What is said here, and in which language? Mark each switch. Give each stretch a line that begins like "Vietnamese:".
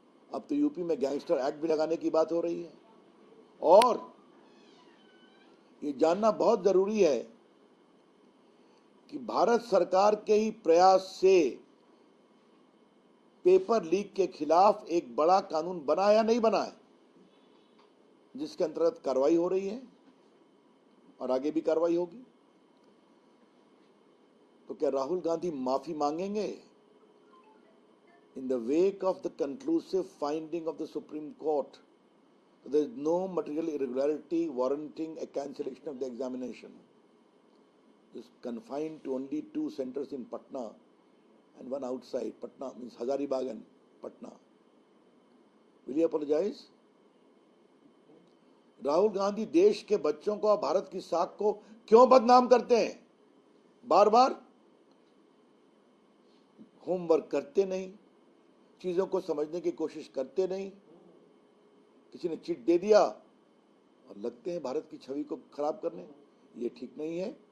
Hindi: अब तो यूपी में गैंगस्टर एक्ट भी लगाने की बात हो रही है। और ये जानना बहुत जरूरी है कि भारत सरकार के ही प्रयास से पेपर लीक के खिलाफ एक बड़ा कानून बना या नहीं बना है, जिसके अंतर्गत कार्रवाई हो रही है और आगे भी कार्रवाई होगी। तो क्या राहुल गांधी माफी मांगेंगे?
English: In the wake of the conclusive finding of the Supreme Court, there is no material irregularity warranting a cancellation of the examination. It is confined to only 2 centers in Patna and one outside. Patna means Hazaribagh and Patna. Will you apologize?
Hindi: Rahul Gandhi देश के बच्चों को, भारत की साख को क्यों बदनाम करते हैं? बार बार होमवर्क करते नहीं, चीजों को समझने की कोशिश करते नहीं, किसी ने चिट दे दिया और लगते हैं भारत की छवि को खराब करने। ये ठीक नहीं है।